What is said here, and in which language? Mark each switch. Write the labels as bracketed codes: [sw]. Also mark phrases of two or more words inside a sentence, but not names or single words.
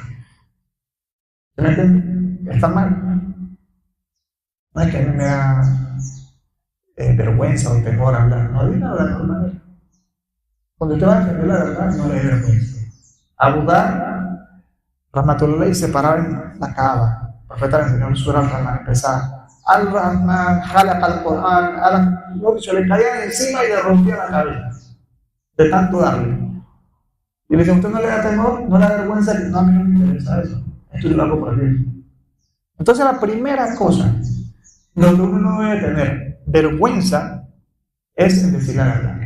[es] ¿Se me entiende? Está mal. No es que a mí me da vergüenza o temor a hablar, no, dígalo de la mejor manera. Cuando usted va a defender la verdad, no le dé vergüenza. Abu Dhar, Rahmatullah, se paraba en la Kaaba. El profeta le enseñó el Surah Al-Rahman, empezaba: [ar] الرحمن خلق القرآن, [es] no, se le caía encima y le rompía la cabeza de tanto darle. Y le dice: ¿usted no le da temor? ¿No le da vergüenza? No, a mí no me interesa eso. Esto yo lo hago por Dios. Entonces, la primera cosa donde uno no debe tener vergüenza es en decir la verdad.